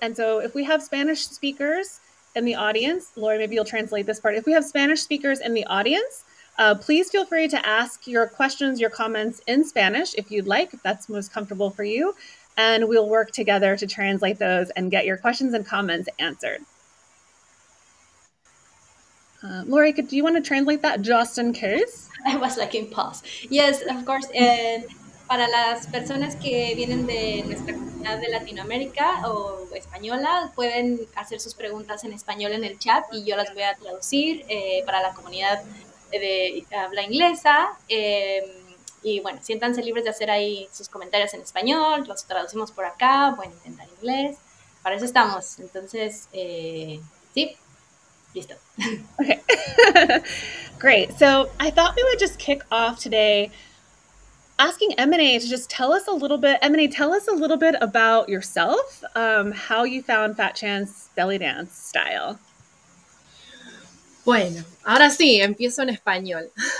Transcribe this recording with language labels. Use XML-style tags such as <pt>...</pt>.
<en>And so if we have Spanish speakers in the audience, Lore, maybe you'll translate this part. If we have Spanish speakers in the audience, please feel free to ask your questions, your comments in Spanish if you'd like, if that's most comfortable for you. And we'll work together to translate those and get your questions and comments answered. Lori, do you want to translate that just in case? I was like in pause. Yes, of course.</en> <es>Para las personas que vienen de nuestra comunidad de Latinoamérica o española, pueden hacer sus preguntas en español en el chat y yo las voy a traducir para la comunidad de habla inglesa. Y bueno, siéntanse libres de hacer ahí sus comentarios en español, los traducimos por acá, pueden intentar inglés. Para eso estamos. Entonces, sí. Listo.</es> <en>Okay. Great. So I thought we would just kick off today asking Emine to just tell us a little bit. Emine, tell us a little bit about yourself, how you found Fat Chance belly dance style.</en> <es>Bueno, ahora sí, empiezo en español.</es>